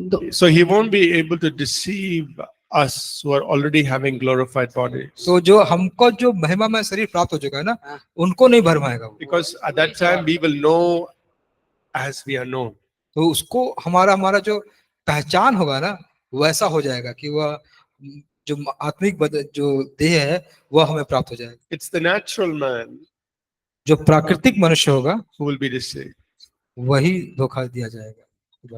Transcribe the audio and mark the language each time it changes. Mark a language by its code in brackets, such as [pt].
[en] So he won't be able to deceive us who are already having glorified bodies. [hi] तो जो हमको जो महिमा में शरीर प्राप्त हो चुका है ना, उनको नहीं भरमाएगा वो। [en] Because at that time we will know as we are known. [hi] तो उसको हमारा जो पहचान होगा ना, वैसा हो जाएगा कि वह जो आत्मिक जो देह है वह हमें प्राप्त हो जाएगा। [en] It's the natural man [hi] जो प्राकृतिक मनुष्य होगा [en] who will be deceived. [hi] वही धोखा दिया जाएगा।